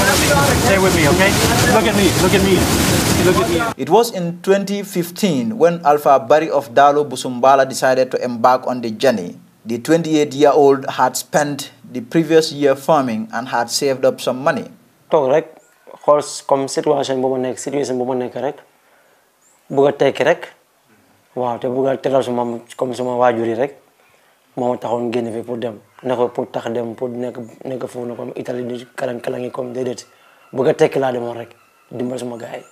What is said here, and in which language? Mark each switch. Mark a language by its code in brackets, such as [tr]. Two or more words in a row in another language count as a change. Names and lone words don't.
[en] Stay with me, okay? Look at me, look at me, look at me. It was in 2015 when Alpha Barry of Dalo Busumbala decided to embark on the journey. The 28-year-old had spent the previous year farming and had saved up some money. [wo] Talk rek, xool comme situation bu ma nekk situation bu ma nekk rek, bëgg a tekki rek, waaw te bëgg a teral suma comme suma waajur yi rek, moo ma taxoon génn fi pour dem, ne ko pour tax dem pour nekk foofu na comme Italie di kalangi comme déedéet, bëgg a tekki laa demoon rek, dimbal suma gars yi.